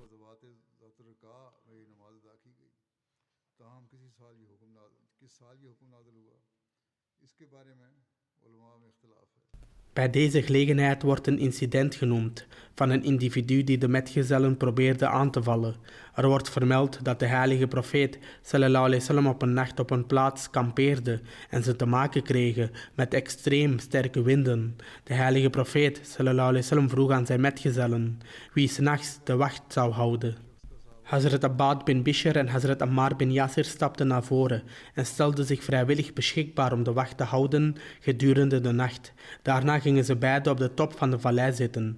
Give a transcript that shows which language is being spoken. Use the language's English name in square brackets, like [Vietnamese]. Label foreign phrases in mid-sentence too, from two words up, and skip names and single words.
[Dutch] Bij deze gelegenheid wordt een incident genoemd van een individu die de metgezellen probeerde aan te vallen. Er wordt vermeld dat de heilige profeet [Arabic] صلى الله عليه وسلم [Dutch] op een nacht op een plaats kampeerde en ze te maken kregen met extreem sterke winden. De heilige profeet [Arabic] صلى الله عليه وسلم [Dutch] vroeg aan zijn metgezellen wie 's nachts de wacht zou houden. Hazrat Abbad bin Bishr en Hazrat Ammar bin Yasir stapten naar voren en stelden zich vrijwillig beschikbaar om de wacht te houden gedurende de nacht. Daarna gingen ze beiden op de top van de vallei zitten.